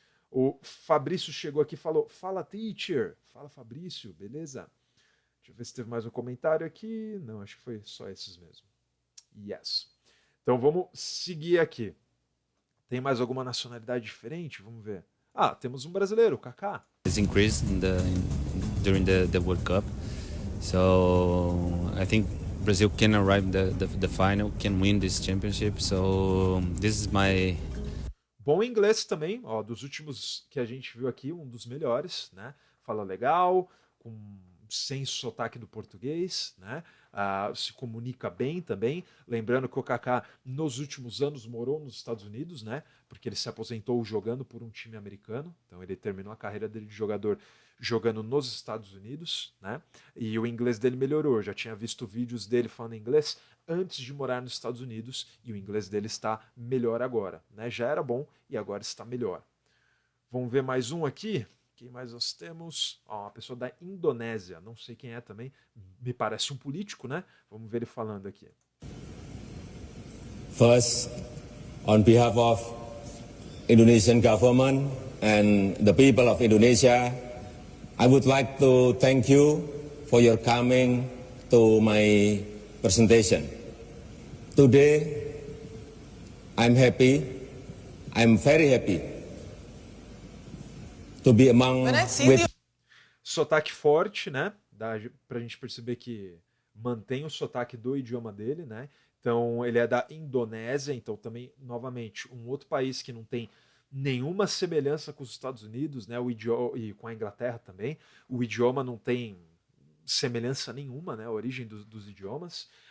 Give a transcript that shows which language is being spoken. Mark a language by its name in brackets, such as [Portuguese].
[Portuguese] O Fabrício chegou aqui e falou, fala teacher. Fala Fabrício, beleza? Deixa eu ver se teve mais um comentário aqui. Não, acho que foi só esses mesmo. Yes. Então vamos seguir aqui. Tem mais alguma nacionalidade diferente? Vamos ver. Temos um brasileiro, o Kaká. [English] It's increased during the World Cup. So I think Brazil can arrive the final, can win this championship. So this is my... [Portuguese] Bom inglês também, ó, dos últimos que a gente viu aqui, um dos melhores, né? Fala legal, sem sotaque do português, né? Se comunica bem também. Lembrando que o Kaká, nos últimos anos, morou nos Estados Unidos, né? Porque ele se aposentou jogando por um time americano. Então ele terminou a carreira dele de jogador jogando nos Estados Unidos, né? E o inglês dele melhorou. Eu já tinha visto vídeos dele falando inglês antes de morar nos Estados Unidos e o inglês dele está melhor agora, né? Já era bom e agora está melhor. Vamos ver mais um aqui. Quem mais nós temos? Uma pessoa da Indonésia, não sei quem é também, me parece um político, né? Vamos ver ele falando aqui. [English] First, on behalf of Indonesian government and the people of Indonesia, I would like to thank you for your coming to my presentation. Today, I'm happy, I'm very happy to be among with... [Portuguese] Sotaque forte, né? Pra gente perceber que mantém o sotaque do idioma dele, né? Então, ele é da Indonésia, então também, novamente, um outro país que não tem nenhuma semelhança com os Estados Unidos, né? E com a Inglaterra também. O idioma não tem semelhança nenhuma, né? A origem dos idiomas.